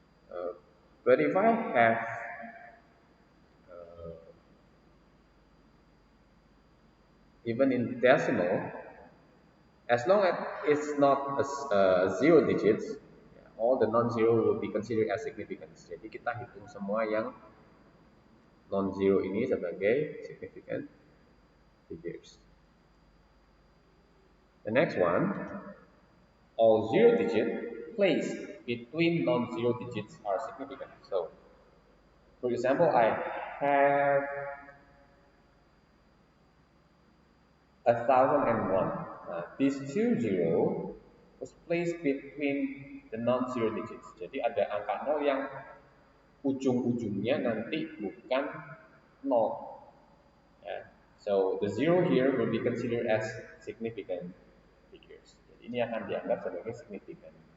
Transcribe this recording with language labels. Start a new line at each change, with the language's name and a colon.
English: Uh, but if I have even in decimal, as long as it's not zero digits, all the non-zero will be considered as significant.
Indonesian: Jadi kita hitung semua yang non-zero ini sebagai significant figures.
English: The next one, all zero digit placed between non-zero digits are significant. So, for example, I have 1001. These two zero was placed between the non-zero digits.
Indonesian: Jadi ada angka 0 yang ujung-ujungnya nanti bukan 0. Ya.
English: So the zero here will be considered as significant figures.
Indonesian: Jadi ini akan dianggap sebagai significant.